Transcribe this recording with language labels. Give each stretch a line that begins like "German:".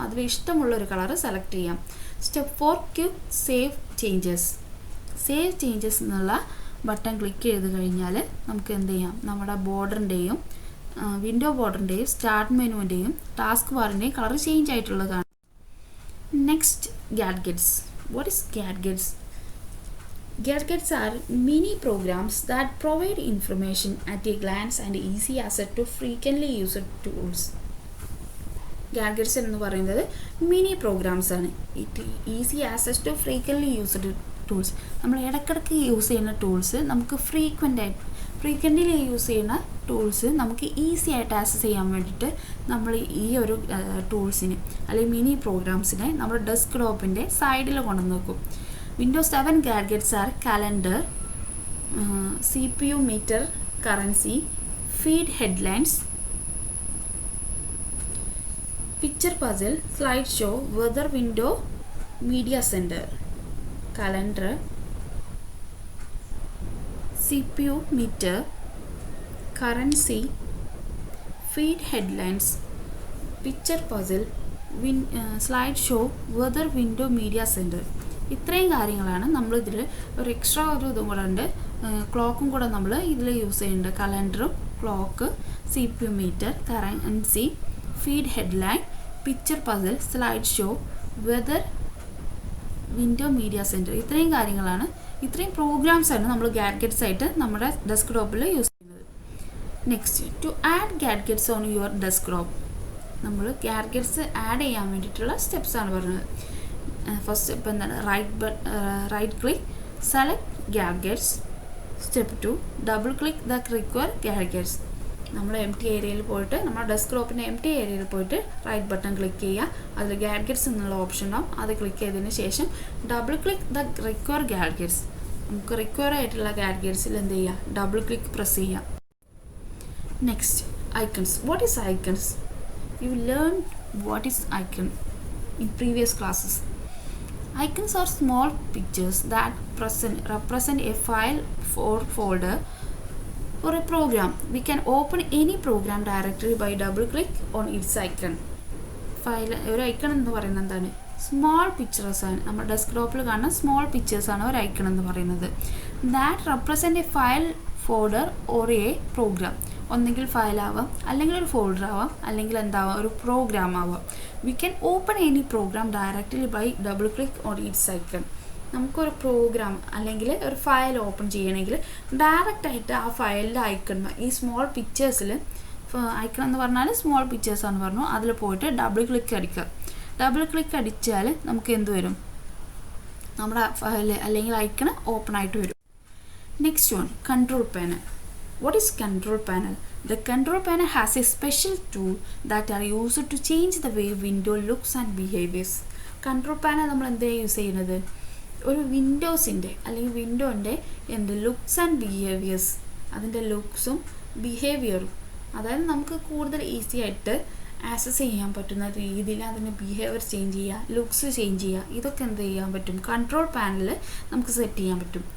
Malayalam: അതിൽ ഇഷ്ടമുള്ളൊരു colour select ചെയ്യാം.
English: Step 4, click save changes.
Malayalam: Save changes എന്നുള്ള ബട്ടൺ ക്ലിക്ക് ചെയ്ത് കഴിഞ്ഞാൽ നമുക്ക് എന്ത് ചെയ്യാം, നമ്മുടെ ബോർഡറിൻ്റെയും window ബോർഡറിൻ്റെയും start മെനുവിൻ്റെയും task ബാറിൻ്റെയും colour change ആയിട്ടുള്ളത് കാണാം.
English: Next, gadgets. What is gadgets? Gadgets are mini programs that provide information at a glance and easy access to frequently used tools.
Malayalam: Gadgets എന്ന് പറയുന്നത് മിനി പ്രോഗ്രാംസ് ആണ്.
English: Easy access to frequently used tools.
Malayalam: നമ്മൾ ഇടയ്ക്കിടയ്ക്ക് use ചെയ്യുന്ന tools നമുക്ക് frequently use ചെയ്യുന്ന tools നമുക്ക് easy ആയിട്ട് ആക്സസ് ചെയ്യാൻ വേണ്ടിയിട്ട് നമ്മൾ ഈ ഒരു ടൂൾസിന് അല്ലെങ്കിൽ മിനി പ്രോഗ്രാംസിനെ നമ്മുടെ ഡെസ്ക്ടോപ്പിൻ്റെ സൈഡിൽ കൊണ്ടുവന്ന് വെക്കും.
English: Windows 7 gadgets are calendar, CPU meter, currency, feed headlines, picture puzzle, slideshow, weather window, media center. Calendar, CPU meter, currency, feed headlines, picture puzzle, slideshow, weather window, media center.
Malayalam: ഇത്രയും കാര്യങ്ങളാണ് നമ്മളിതിൽ. ഒരു എക്സ്ട്രാ ഒരു ഇതും കൂടെ ഉണ്ട്, ക്ലോക്കും കൂടെ നമ്മൾ ഇതിൽ യൂസ് ചെയ്യുന്നുണ്ട്. കലണ്ടറും clock, CPU metre, currency, feed headline, picture puzzle, slide show, weather window, media centre. ഇത്രയും കാര്യങ്ങളാണ്, ഇത്രയും പ്രോഗ്രാംസാണ് നമ്മൾ ഗാഡ്ഗറ്റ്സ് ആയിട്ട് നമ്മുടെ ഡെസ്ക്ടോപ്പിൽ യൂസ് ചെയ്യുന്നത്.
English: Next, to add gadgets on your desktop.
Malayalam: നമ്മൾ ഗാഡ്ഗറ്റ്സ് ആഡ് ചെയ്യാൻ വേണ്ടിയിട്ടുള്ള സ്റ്റെപ്സാണ് പറഞ്ഞത്. ഫസ്റ്റ് സ്റ്റെപ്പ് എന്താണ്?
English: Right click, select gadgets. Step 2, double click the require gadgets.
Malayalam: നമ്മൾ എം ടി ഏരിയയിൽ പോയിട്ട്, നമ്മുടെ ഡെസ്ക്ടോപ്പിൻ്റെ എം ടി ഏരിയയിൽ പോയിട്ട് റൈറ്റ് ബട്ടൺ ക്ലിക്ക് ചെയ്യുക. അതിൽ ഗാഡ്ഗറ്റ്സ് എന്നുള്ള ഓപ്ഷൻ ഉണ്ടാവും, അത് ക്ലിക്ക് ചെയ്തതിന് ശേഷം
English: Double click the require gadgets.
Malayalam: നമുക്ക് റിക്വയർ ആയിട്ടുള്ള ഗാഡ്ഗറ്റ്സിൽ എന്ത് ചെയ്യുക, ഡബിൾ ക്ലിക്ക് പ്രസ് ചെയ്യുക.
English: Next, icons. What is icons? You learn what is icon in previous classes. Icons are small pictures that represent a file or folder or a program. We can open any program directly by double click on its icon.
Malayalam: File ഒരു icon എന്ന് പറയുന്നത് എന്താണ്? Small pictures ആണ്. നമ്മുടെ ഡെസ്ക്ടോപ്പിൽ കാണുന്ന small പിക്ചേഴ്സാണ് ഒരു icon എന്ന് പറയുന്നത്.
English: That represent a file, folder or a program.
Malayalam: ഒന്നെങ്കിൽ ഫയലാവാം, അല്ലെങ്കിൽ ഒരു ഫോൾഡർ ആവാം, അല്ലെങ്കിൽ എന്താവാം, ഒരു പ്രോഗ്രാം ആവാം.
English: We can open any program directly by double click on its icon.
Malayalam: നമുക്കൊരു പ്രോഗ്രാം അല്ലെങ്കിൽ ഒരു ഫയൽ ഓപ്പൺ ചെയ്യണമെങ്കിൽ ഡയറക്റ്റായിട്ട് ആ ഫയലിൻ്റെ ഐക്കൺ, ഈ സ്മോൾ പിക്ചേഴ്സിൽ, ഐക്കൺ എന്ന് പറഞ്ഞാൽ സ്മോൾ പിക്ചേഴ്സാണെന്ന് പറഞ്ഞു, അതിൽ പോയിട്ട് ഡബിൾ ക്ലിക്ക് അടിക്കുക. ഡബിൾ ക്ലിക്ക് അടിച്ചാൽ നമുക്ക് എന്ത് വരും? നമ്മുടെ ഫയൽ അല്ലെങ്കിൽ ഐക്കൺ ഓപ്പൺ ആയിട്ട് വരും.
English: Next one, control panel. What is control panel? The control panel has a special tool that are used to change the way window looks and behaviors.
Malayalam: Control panel നമ്മൾ എന്തിനാണ് use ചെയ്യുന്നത്? ഒരു വിൻഡോസിൻ്റെ അല്ലെങ്കിൽ വിൻഡോൻ്റെ looks and behaviours, അതിൻ്റെ ലുക്സും ബിഹേവിയറും, അതായത് നമുക്ക് കൂടുതൽ easy ആയിട്ട് ആക്സസ് ചെയ്യാൻ പറ്റുന്ന രീതിയിൽ അതിൻ്റെ ബിഹേവിയർ ചേഞ്ച് ചെയ്യുക, ലുക്സ് ചേഞ്ച് ചെയ്യുക, ഇതൊക്കെ എന്ത് ചെയ്യാൻ പറ്റും, കൺട്രോൾ പാനലിൽ നമുക്ക് സെറ്റ് ചെയ്യാൻ പറ്റും.